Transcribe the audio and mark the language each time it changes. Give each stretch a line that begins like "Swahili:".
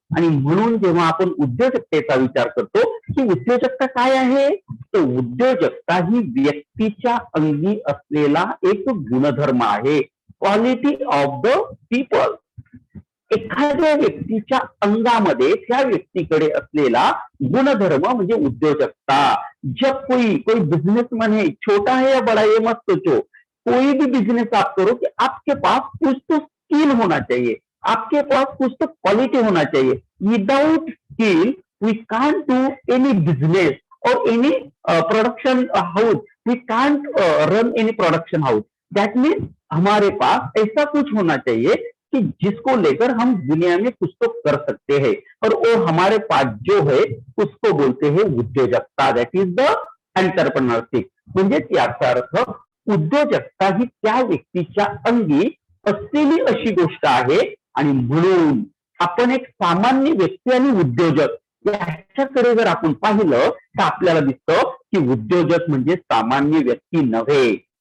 Marathi: आणि म्हणून जेव्हा आपण उद्योजकतेचा विचार करतो की उद्योजकता काय आहे, तर उद्योजकता ही व्यक्तीच्या अंगी असलेला एक गुणधर्म आहे,
English: Quality of the people.
Marathi: एखाद्या व्यक्तीच्या अंगामध्ये त्या व्यक्तीकडे असलेला गुणधर्म म्हणजे उद्योजकता.
Hindi: जब कोई बिजनेसमैन है, छोटा है या बड़ा है मत सोचो, कोई भी बिजनेस आप करो कि आपके पास कुछ तो स्किल होना चाहिए, आपके पास कुछ तो क्वालिटी होना चाहिए.
English: Without skill we can't do any business और any production house, we can't run any production house. That means
Hindi: हमारे पास ऐसा कुछ होना चाहिए कि जिसको लेकर हम दुनिया में कुछ तो कर सकते हैं, और वो हमारे पास जो है उसको बोलते हैं उद्योजकता.
English: That is the entrepreneurship.
Marathi: म्हणजे याचा अर्थ उद्योजकता ही त्या व्यक्तीच्या अंगी असलेली अशी गोष्ट आहे. आणि म्हणून आपण एक सामान्य व्यक्ती आणि उद्योजक याच्याकडे जर आपण पाहिलं तर आपल्याला दिसतं की उद्योजक म्हणजे सामान्य व्यक्ती नव्हे.